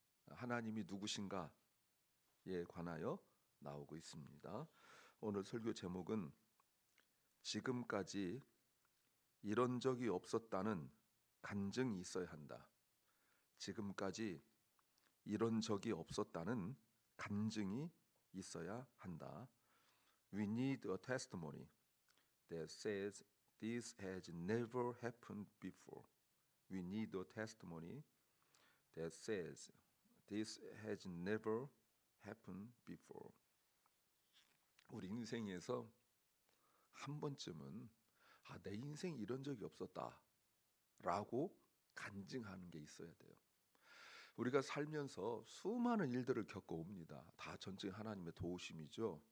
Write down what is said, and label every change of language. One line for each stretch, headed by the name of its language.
Korean: 하나님이 누구신가에 관하여 나오고 있습니다. 오늘 설교 제목은 지금까지 이런 적이 없었다는 간증이 있어야 한다. 지금까지 이런 적이 없었다는 간증이 있어야 한다.
English: We need a testimony that says this has never happened before. We need a testimony that says this has never happened before.
Korean: 우리 인생에서 한 번쯤은 내 인생 이런 적이 없었다 라고 간증하는 게 있어야 돼요. 우리가 살면서 수많은 일들을 겪어옵니다. 다 전적인 하나님의 도우심이죠.